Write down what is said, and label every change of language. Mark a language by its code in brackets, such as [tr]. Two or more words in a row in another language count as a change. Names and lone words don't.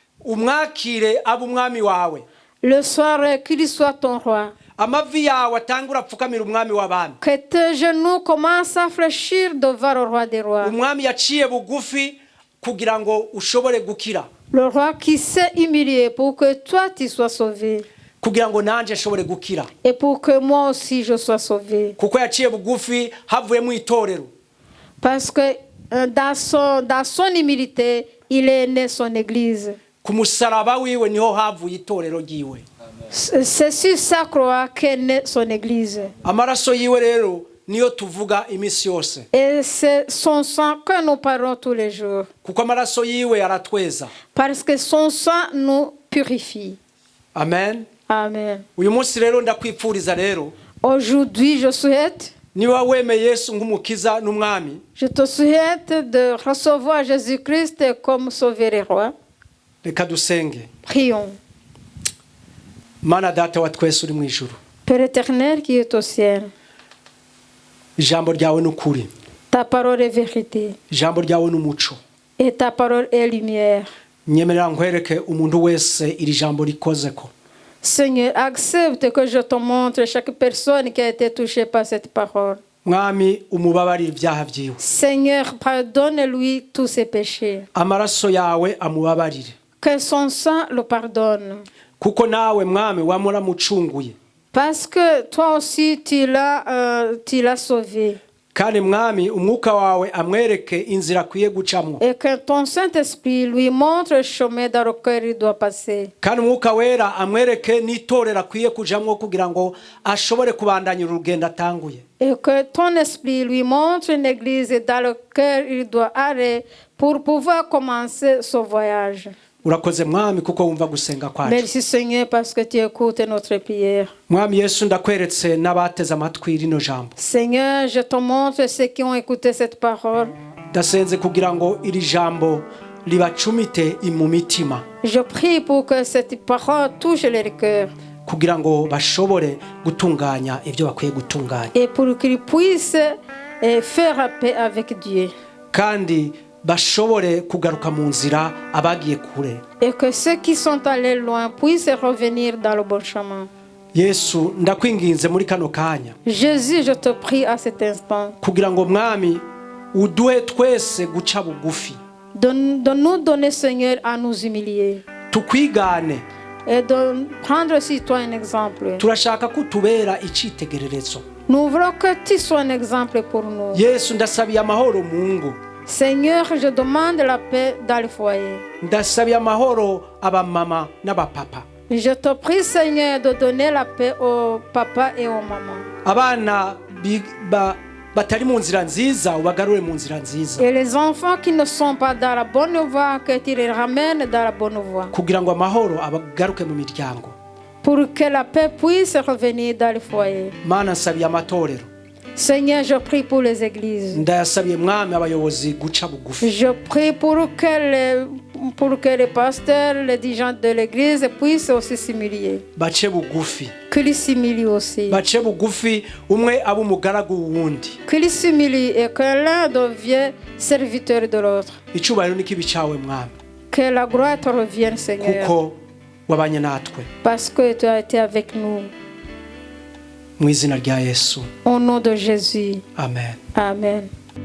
[fr] Le soir qu'il soit ton roi. Que tes genoux commencent à fléchir devant le roi des rois. Le roi qui s'est humilié pour que toi tu sois sauvé. [rn] kugira ngo nanje nshobore gukira. [fr] Et pour que moi aussi je sois sauvé. [rn] Kuko yaciye bugufi havuye mu itorero. [fr] Parce que dans son humilité, il est né son église. [rn] Ku musaraba wiwe niho havuye itorero ryiwe. [fr] C'est sur sa croix qu'est née son église. [rn] Amaraso yiwe rero niyo tuvuga imisi yose. [fr] Et c'est son sang que nous parlons tous les jours. [rn] Kuko amaraso yiwe aratweza. [fr] Parce que son sang nous purifie. [rn] Amen. [fr] Amen. [rn] Uyu munsi rero ndakwipfuriza rero. [fr] Aujourd'hui, je souhaite, [rn] niba wemeye Yesu nk'umukiza n'umwami, [fr] je te souhaite de recevoir Jésus-Christ comme sauveur et roi. [rn] Reka dusenge. [fr] Prions. [rn] Mana data wa twese uri mu ijuru. [fr] Père éternel qui est au ciel. [rn] Ijambo ryawe n'ukuri. [fr] Ta parole est vérité. [rn] Ijambo ryawe n'umuco. [fr] Et ta parole est lumière. [rn] Nyemerera nkwereke umuntu wese iri jambo rikozeko. [fr] Seigneur, accepte que je te montre chaque personne qui a été touchée par cette parole. [rn] Mwami umubabarire ibyaha byiwe. [fr] Seigneur, pardonne-lui tous ses péchés. [rn] Amaraso yawe amubabarire. [fr] Que son sang le pardonne. [rn] Kuko nawe mwami wamuramucunguye. [fr] Parce que toi aussi tu l'as sauvé. [rn] Kandi mwami umwuka wawe amwereke inzira akwiye gucamwo. [fr] Et que ton Saint-Esprit lui montre le chemin dans lequel il doit passer. [rn] Kandi umwuka wera amwereke n'itorero akwiye kujamwo kugira ngo ashobore kubandanya urugendo atanguye. [fr] Et que ton esprit lui montre une église dans laquelle il doit aller pour pouvoir commencer son voyage. [rn] Urakoze mwami kuko wumva gusenga kwacu. [fr] Merci Seigneur parce que tu écoutes notre prière. [rn] Mwami Yesu ndakweretse n'abateze amatwi rino jambo. [fr] Seigneur, je te montre ceux qui ont écouté cette parole. [rn] Ndasenze kugira ngo iri jambo libacumite mu mitima. [fr] Je prie pour que cette parole touche les cœurs. [rn] Kugira ngo bashobore gutunganya ibyo bakwiye gutunganya. [fr] Et pour qu'ils puissent faire la paix avec Dieu. [rn] Kandi bashobore kugaruka mu nzira abagiye kure. [fr] Et que ceux qui sont allés loin puissent revenir dans le bon chemin. [rn] Yesu ndakwinginze muri kano kanya. [fr] Jésus, je te prie à cet instant. [rn] Kugira ngo mwami uduhe twese guca bugufi. [fr] De nous donner, Seigneur, à nous humilier. [rn] Tukwigane. [fr] Et de prendre aussi toi un exemple. [rn] Turashaka kutubera icitegererezo. [fr] Nous voulons que tu sois un exemple pour nous. [rn] Yesu ndasabiye amahoro mu ngo. [fr] Seigneur, je demande la paix dans le foyer. [rn] Ndasabiye amahoro abamama n'abapapa. [fr] Je te prie, Seigneur, de donner la paix aux papas et aux mamans. [rn] Abana batari mu nzira nziza ubagarure mu nzira nziza. [fr] Et les enfants qui ne sont pas dans la bonne voie, que tu les ramènes dans la bonne voie. [rn] Kugira ngo amahoro abagaruke mu miryango. [fr] Pour que la paix puisse revenir dans le foyer. [rn] Mana nsabiye amatorero. [fr] Seigneur, je prie pour les églises. [rn] Ndayasabiye mwami abayobozi guca bugufi. [fr] Je prie pour que les pasteurs, les dirigeants de l'église puissent aussi s'humilier. [rn] Bace bugufi. [fr] Qu'ils s'humilient aussi. [rn] Bace bugufi umwe aba umugaragu wundi. [fr] Qu'ils s'humilient et que l'un devienne serviteur de l'autre. [rn] Icubahiro n'ikibi cawe mwami. [fr] Que la gloire te revienne, Seigneur. [rn] Kuko wabanye natwe. [fr] Parce que tu as été avec nous. [rn] Mu izina rya Yesu. [fr] Au nom de Jésus. [rn] Amen. [fr] Amen.